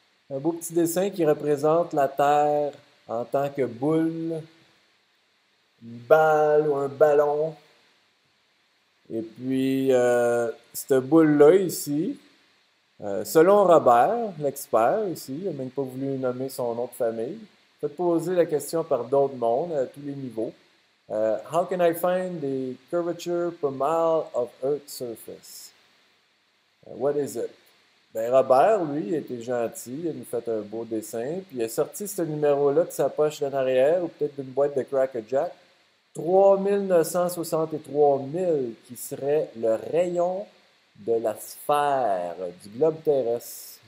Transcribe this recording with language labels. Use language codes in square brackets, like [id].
[fr] Un beau petit dessin qui représente la Terre en tant que boule, une balle ou un ballon. Et puis, cette boule-là ici, Selon Robert, l'expert ici, il n'a même pas voulu nommer son nom de famille, faites poser la question par d'autres mondes à tous les niveaux. [en] How can I find the curvature per mile of Earth's surface? What is it? [fr] Ben Robert, lui, il était gentil, il a nous fait un beau dessin, puis il a sorti ce numéro-là de sa poche d'en arrière, ou peut-être d'une boîte de Cracker Jack. 3963 000, qui serait le rayon de la sphère du globe terrestre.